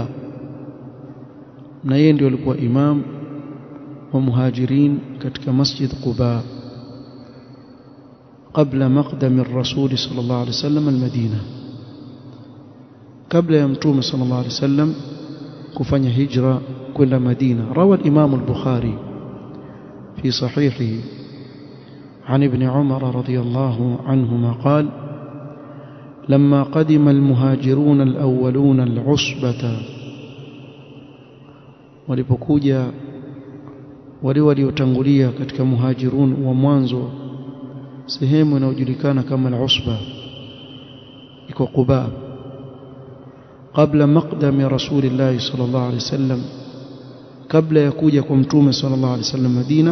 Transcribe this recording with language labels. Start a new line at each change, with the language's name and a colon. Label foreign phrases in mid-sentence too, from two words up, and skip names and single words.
Swahili: Na yeye ndio alikuwa imam wa muhajirin katika masjid Quba
Arabic: قبل مقدم الرسول صلى الله عليه وسلم المدينة,
Swahili: kabla ya mtume
Arabic: صلى الله عليه وسلم
Swahili: kufanya hijra kwenda Madina.
Arabic: روى الإمام البخاري في صحيحه عن ابن عمر رضي الله عنهما قال: لما قدم المهاجرون الأولون العصبة،
Swahili: walipokuja wale waliotangulia katika muhajirun wa mwanzo sehemu inayojulikana kama al-Usba, iko Quba,
Arabic: قبل مقدم رسول الله صلى الله عليه وسلم,
Swahili: kabla ya kuja kwa mtume
Arabic: صلى الله عليه وسلم
Swahili: Madina.